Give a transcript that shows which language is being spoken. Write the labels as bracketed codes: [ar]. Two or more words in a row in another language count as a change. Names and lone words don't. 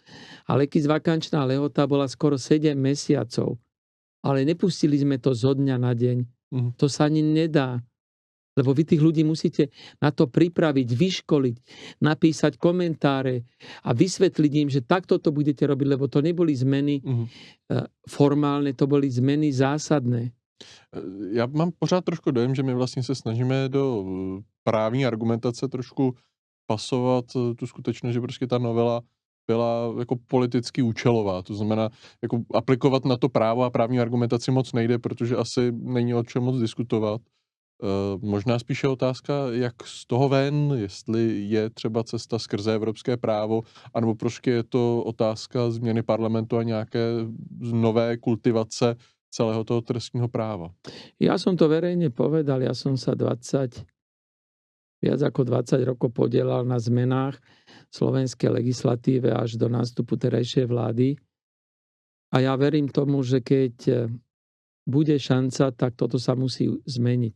[sk] A legisvakančná lehota bola skoro 7 mesiacov, ale nepustili sme to zo dňa na deň. To sa ani nedá. Lebo vy tých ľudí musíte na to pripraviť, vyškoliť, napísať komentáre a vysvetliť im, že takto to budete robiť, lebo to neboli zmeny formálne, to boli zmeny zásadné. [cs] Já mám pořád trošku dojem, že my vlastně se snažíme do právní argumentace trošku pasovat tu skutečnost, že prostě ta novela byla jako politicky účelová. To znamená, jako aplikovat na to právo a právní argumentaci moc nejde, protože asi není o čem moc diskutovat. Možná spíše otázka, jak z toho ven, jestli je třeba cesta skrze evropské právo, anebo prostě je to otázka změny parlamentu a nějaké nové kultivace celého toho trestního práva. [sk] Ja som to verejne povedal, ja som sa 20 viac ako 20 rokov podielal na zmenách slovenskej legislatíve až do nástupu terajšej vlády. A ja verím tomu, že keď bude šanca, tak toto sa musí zmeniť.